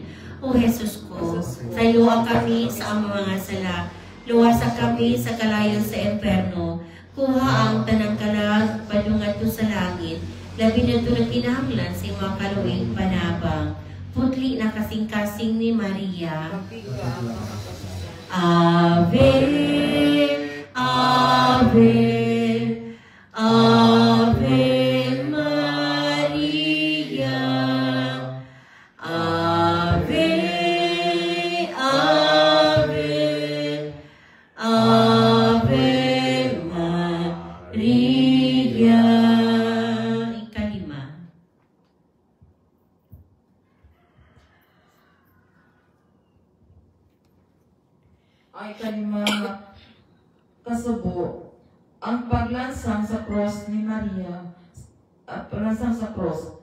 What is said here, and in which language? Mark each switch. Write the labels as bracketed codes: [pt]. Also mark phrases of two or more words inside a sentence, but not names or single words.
[ceb] O Jesus ko, sayloa kami sa among mga sala, luwasa kami sa kalayon sa emperno, kuha ang tanang kalag, padungat ko sa langit, labi na ito nagkinahanglan sa mga kaluwing panabang. Putli na kasing-kasing ni Maria. [la] Ave, Ave, Ave Maria. Ave, Ave, Ave Maria. [ceb] Ikalima. Ay kalima kasubo, ang paglansang sa cross ni Maria, paglansang sa cross.